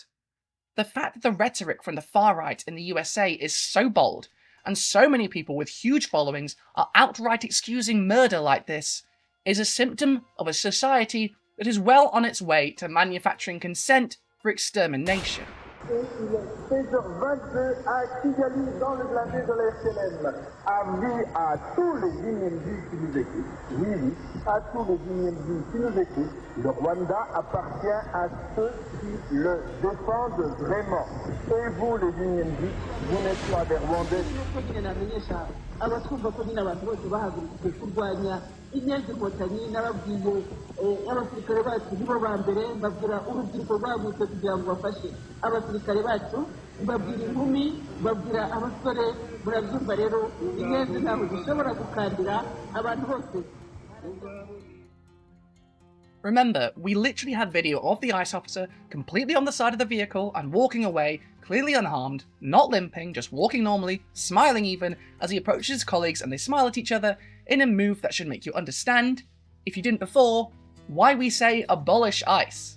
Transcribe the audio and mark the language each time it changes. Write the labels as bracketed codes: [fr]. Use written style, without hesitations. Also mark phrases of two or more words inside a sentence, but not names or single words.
[en] The fact that the rhetoric from the far right in the USA is so bold, and so many people with huge followings are outright excusing murder like this, is a symptom of a society that is well on its way to manufacturing consent for extermination. [fr] Il est 16h22 à Kigali, dans le blindé de la FLM. Avis à tous les individus qui nous écoutent. Oui, à tous les individus qui nous écoutent. Le Rwanda appartient à ceux qui le défendent vraiment. Et vous, les individus, vous n'êtes pas des Rwandais. [rw] abatwumva ko nyine abantu bose bahagurutse kurwanya inyenzi n'ababwiye abasirikare bacu nibo ba mbere babwira urubyiruko rwagutse kugira ngo bafashe abasirikare bacu babwira inkumi babwira abasore murabyumva rero inyenzi ntabwo zishobora gukandira abantu bose. [en] Remember, we literally had video of the ICE officer completely on the side of the vehicle and walking away, clearly unharmed, not limping, just walking normally, smiling even, as he approaches his colleagues and they smile at each other in a move that should make you understand, if you didn't before, why we say abolish ICE.